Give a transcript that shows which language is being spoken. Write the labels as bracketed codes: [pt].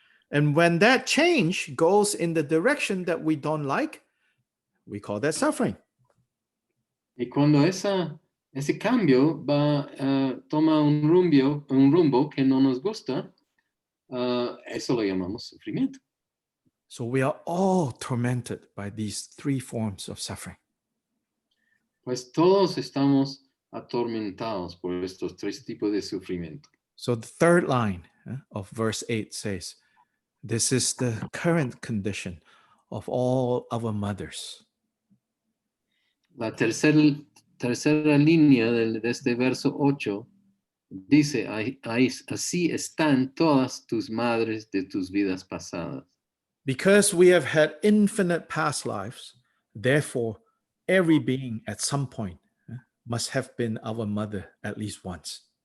[en] And when that change goes in the direction that we don't like, we call that suffering. [es] Y cuando ese cambio toma un rumbo que no nos gusta, eso lo llamamos sufrimiento. [en] So we are all tormented by these three forms of suffering. [es] Pues todos estamos atormentados por estos tres tipos de sufrimiento. [en] So the third line of verse 8 says, this is the current condition of all our mothers. [es] La tercera línea de este verso 8 dice, así están todas tus madres de tus vidas pasadas. [en] Because we have had infinite past lives, therefore, every being at some point must have been our mother at least once.